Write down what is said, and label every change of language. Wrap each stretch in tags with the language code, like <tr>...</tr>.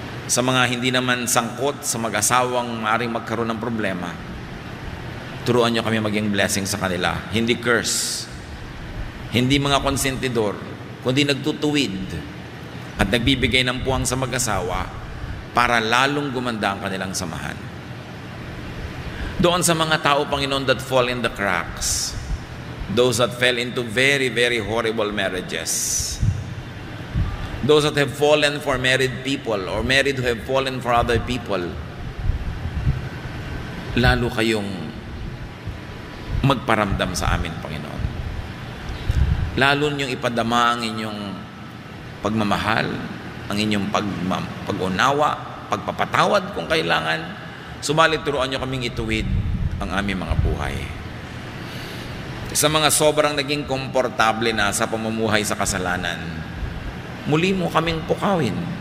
<tl>Sa mga hindi naman sangkot sa mag-asawang maaaring magkaroon ng problema, turuan niyo kami maging blessing sa kanila. Hindi curse, hindi mga konsentidor, kundi nagtutuwid at nagbibigay ng puwang sa mag-asawa para lalong gumanda ang kanilang samahan. Doon sa mga tao, Panginoon,</tl> <en>that fall in the cracks, those that fell into very, very horrible marriages, those that have fallen for married people or married who have fallen for other people,</en> <tl>lalo kayong magparamdam sa amin, Panginoon. Lalo niyong ipadama ang inyong pagmamahal, ang inyong pag-unawa, pagpapatawad kung kailangan. Subalit turuan niyo kaming ituwid ang aming mga buhay. Sa mga sobrang naging komportable na sa pamumuhay sa kasalanan, muli mo kaming pukawin.</tl>